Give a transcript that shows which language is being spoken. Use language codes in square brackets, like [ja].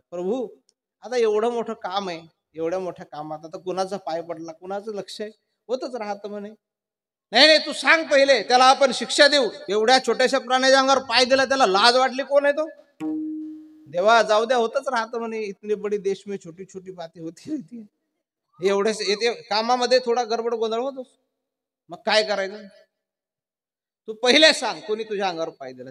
[mr] प्रभू आता एवढं मोठं काम आहे, एवढ्या मोठ्या कामात आता कुणाचा पाय पडला, कुणाचं लक्ष आहे, होतच राहतं म्हणे. नाही नाही तू सांग पहिले, त्याला आपण शिक्षा देऊ. एवढ्या छोट्याशा प्राण्याच्या अंगावर पाय दिला, त्याला लाज वाटली, कोण आहे तो. देवा जाऊ द्या, होतच राहतं म्हणे. [hi] इतने बडी देश में छोटी छोटी बातें होती. [mr] एवढेच येते कामामध्ये थोडा गडबड गोंधळ होतोच. मग काय करायचं, तू पहिले सांग कोणी तुझ्या अंगावर पाय दिला.